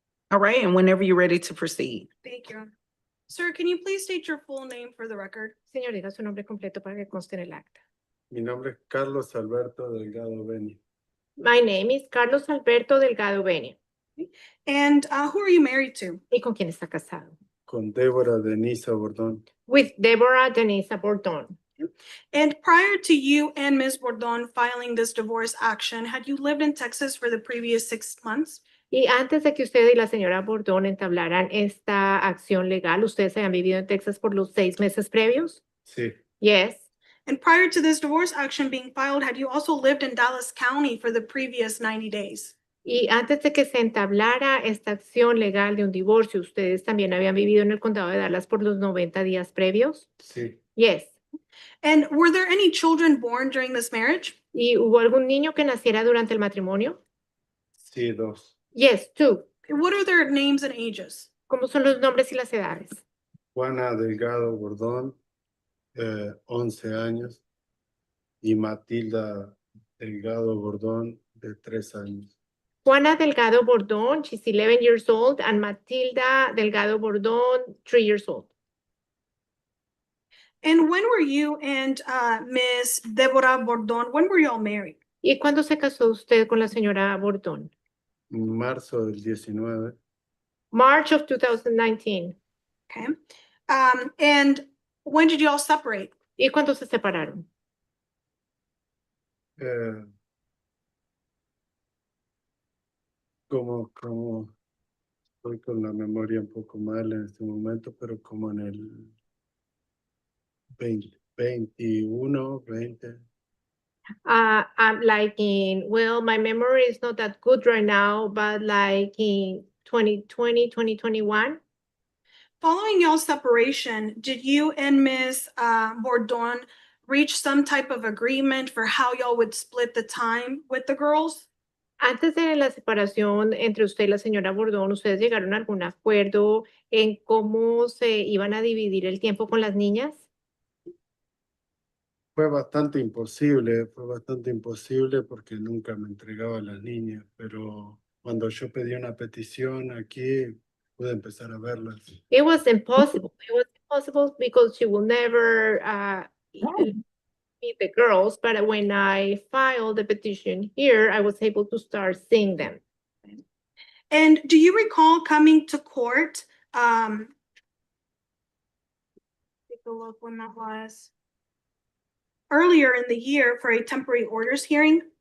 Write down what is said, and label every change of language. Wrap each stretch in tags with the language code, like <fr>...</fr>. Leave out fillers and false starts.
<en>All right, and whenever you're ready to proceed. Thank you, Your Honor. Sir, can you please state your full name for the record?</en> <es>Señor, diga su nombre completo para que conste en el acta. Mi nombre es Carlos Alberto Delgado Beni.</es> <en>My name is Carlos Alberto Delgado Benia. And who are you married to?</en> <es>¿Y con quién está casado? Con Débora Denisa Bordón.</es> <en>With Deborah Denisa Bordón. And prior to you and Ms. Bordón filing this divorce action, had you lived in Texas for the previous 6 months?</en> <es>Y antes de que usted y la señora Bordón entablaran esta acción legal, ¿ustedes habían vivido en Texas por los 6 meses previos? Sí,</es> <en>Yes. And prior to this divorce action being filed, had you also lived in Dallas County for the previous 90 days?</en> <es>Y antes de que se entablara esta acción legal de un divorcio, ¿ustedes también habían vivido en el condado de Dallas por los 90 días previos? sí,</es> <en>Yes. And were there any children born during this marriage?</en> <es>¿Y hubo algún niño que naciera durante el matrimonio? sí, dos.</es> <en>Yes, two. What are their names and ages?</en> <es>¿Cómo son los nombres y las edades? Juana Delgado Bordón, 11 años. Y Matilda Delgado Bordón, de 3 años.</es> <en>Juana Delgado Bordón, she's 11 years old, and Matilda Delgado Bordón, 3 years old. And when were you and Ms. Deborah Bordón, when were you all married?</en> <es>¿Y cuándo se casó usted con la señora Bordón? Marzo del 19.</es> <en>March of 2019. Okay. And when did you all separate?</en> <es>¿Y cuándo se separaron? Como estoy con la memoria un poco mal en este momento, pero como en el 21, 20.</es> <en>I'm like well, my memory is not that good right now, but like in 2020, 2021. Following y'all's separation, did you and Ms. Bordón reach some type of agreement for how y'all would split the time with the girls?</en> <es>Antes de la separación entre usted y la señora Bordón, ¿ustedes llegaron a algún acuerdo en cómo se iban a dividir el tiempo con las niñas? Fue bastante imposible porque nunca me entregaba a las niñas, pero cuando yo pedí una petición aquí, pude empezar a verlas.</es> <en>It was impossible. It was impossible because she will never meet the girls, but when I filed the petition here, I was able to start seeing them. And do you recall coming to court? Take a look when that was. Earlier in the year for a temporary orders hearing?</en>